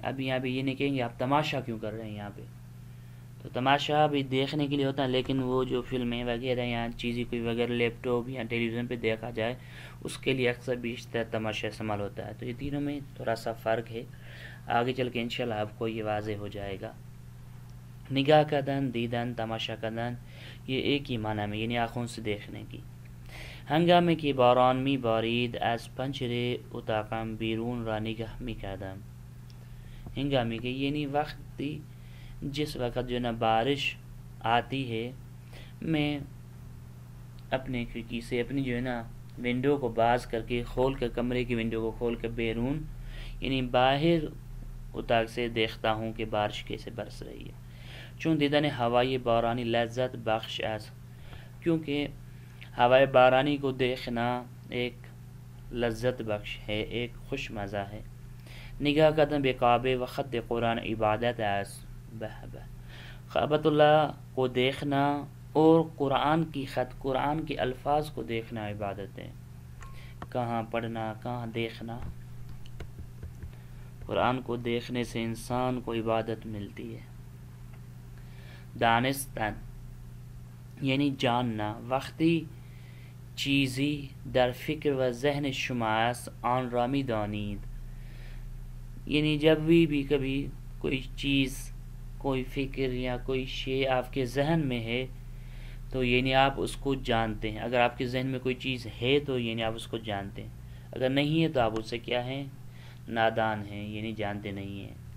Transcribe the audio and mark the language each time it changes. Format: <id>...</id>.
<ur>اب یہاں پہ یہ نہیں کہیں گے آپ تماشا کیوں کر رہے ہیں. یہاں پہ تو تماشا بھی دیکھنے کے لیے ہوتا ہے، لیکن وہ جو فلمیں وغیرہ یا چیزیں کوئی وغیرہ لیپ ٹاپ یا ٹیلی ویژن پہ دیکھا جائے اس کے لیے اکثر بیشتر تماشا استعمال ہوتا ہے. تو یہ تینوں میں تھوڑا سا فرق ہے، آگے چل کے انشاءاللہ آپ کو یہ واضح ہو جائے گا. نگاه کردن، دیدن، تماشا کردن، یہ ایک ہی معنی میں، یعنی آنکھوں سے دیکھنے کی.</ur> <fa>هنگامی که باران می بارید از پنجره اتاقم بیرون را نگاه می کردم.</fa> <ur>ہنگامی کے یعنی وقتی جس وقت جو نا بارش آتی ہے، میں اپنے کھڑکی سے اپنی جو ہے نا ونڈو کو باز کر کے کھول کر، کمرے کی ونڈو کو کھول کر بیرون یعنی باہر اتاق سے دیکھتا ہوں کہ بارش کیسے برس رہی ہے.</ur> <fa>چون دیدن ہوای بارانی لذت بخش است،</fa> <ur>کیونکہ ہوائے بارانی کو دیکھنا ایک لذت بخش ہے، ایک خوش مزہ ہے.</ur> <fa>نگاہ کردن به کعبه و خط قرآن عبادت است.</fa> <ur>کعبۃ اللہ کو دیکھنا اور قرآن کی خط، قرآن کے الفاظ کو دیکھنا عبادت ہے. کہاں پڑھنا، کہاں دیکھنا، قرآن کو دیکھنے سے انسان کو عبادت ملتی ہے.</ur> <fa>دانستن یعنی جاننا، وقتی چیزی در فکر و ذہن شما است آن را می دانید.</fa> <ur>یعنی جب بھی کبھی کوئی چیز، کوئی فکر یا کوئی شے آپ کے ذہن میں ہے تو یعنی آپ اس کو جانتے ہیں. اگر آپ کے ذہن میں کوئی چیز ہے تو یعنی آپ اس کو جانتے ہیں، اگر نہیں ہے تو آپ اس سے کیا ہیں؟ نادان ہیں، یعنی جانتے نہیں ہیں.</ur>